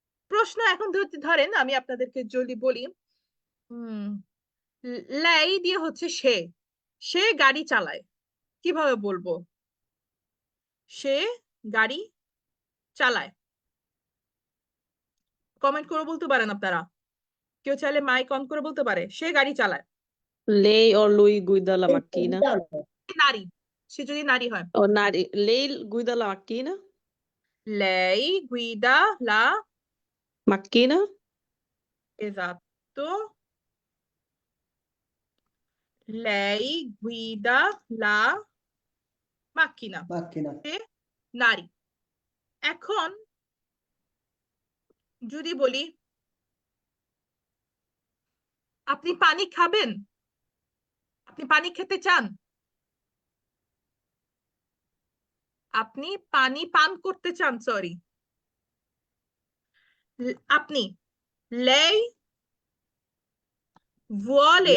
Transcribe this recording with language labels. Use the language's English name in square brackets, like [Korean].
[Bangla] প্রশ্ন এখন ধরেন আমি আপনাদেরকে যদি বলি, হুম, লাই দিয়ে সে। সে গাড়ি চালায়, কিভাবে বলবো? সে গাড়ি চালায়। কমেন্ট করে বলতে পারেন আপনারা, কেউ চাইলে মাইক অন করে বলতে পারে সে গাড়ি চালায়। [Italian] Lei o lui guida la macchina? [Bangla] নারী, সে যদি নারী হয়। [Italian] O lei guida la macchina? Lei guida la, Macchina? esatto, lei guida la macchina। Macchina. [Bangla] সে নারী। এখন যদি বলি আপনি পানি খাবেন, আপনি পানি খেতে চান, আপনি পানি পান করতে চান, সরি, আপনি [Italian] lei vuole,